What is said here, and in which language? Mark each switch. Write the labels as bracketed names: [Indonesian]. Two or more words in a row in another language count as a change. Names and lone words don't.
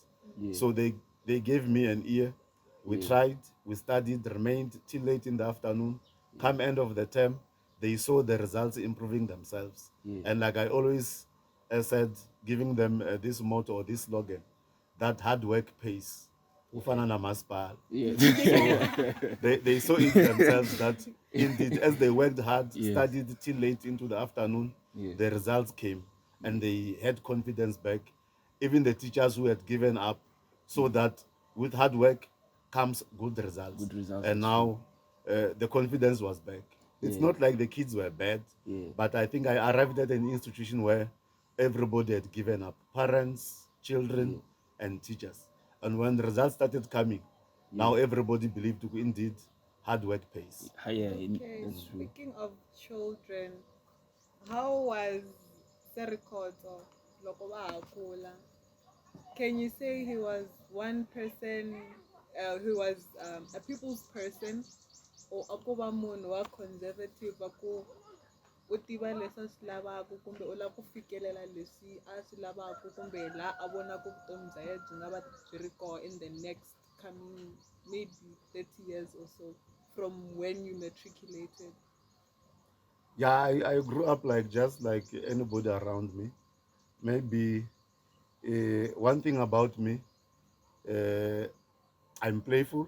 [English] So they gave me an ear. We tried, we studied, remained till late in the afternoon. Come end of the term, they saw the results improving themselves. And like I always said, giving them this motto or this slogan, that hard work pays. [Tsonga] Ufana na masipala. [English] So they saw it themselves that indeed, as they worked hard, studied till late into the afternoon, the results came and they had confidence back. Even the teachers who had given up, so that with hard work comes good results. And now the confidence was back. It's not like the kids were bad, but I think I arrived at an institution where everybody had given up, parents, children, and teachers. And when the results started coming, now everybody believed indeed hard work pays. Okay, speaking of children, how was Mr Rikhotso [Tsonga] loko va ha kula? [English] Can you say he was one person who was a people's person, or [Tsonga] a ko va munhu wa conservative va ku u tiva leswi a swi lavaka kumbe u lava ku fikelela leswi a swi lavaka kumbe laha a vonaka vutomi bya yena byi nga va byi ri koho [English] in the next coming maybe 30 years or so from when you matriculated? Yeah, I grew up like just like anybody around me. Maybe one thing about me, I'm playful.